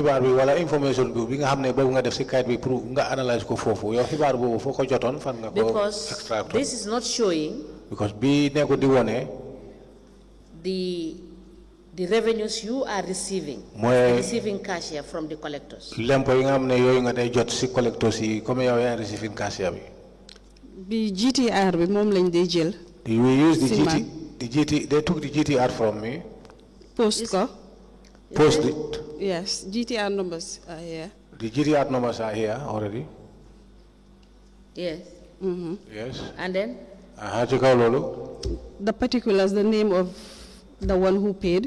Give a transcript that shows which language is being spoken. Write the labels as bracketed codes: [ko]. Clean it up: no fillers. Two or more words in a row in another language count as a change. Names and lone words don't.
[en] Because this is not showing the revenues you are receiving cash here from the collectors. [wo] The GTR we mom lañ dey jël. [en] We use the GT. They took the GTR from me. Post it. Yes, GTR numbers are here. The GTR numbers are here already. Yes. Yes. And then? The particulars, the name of the one who paid.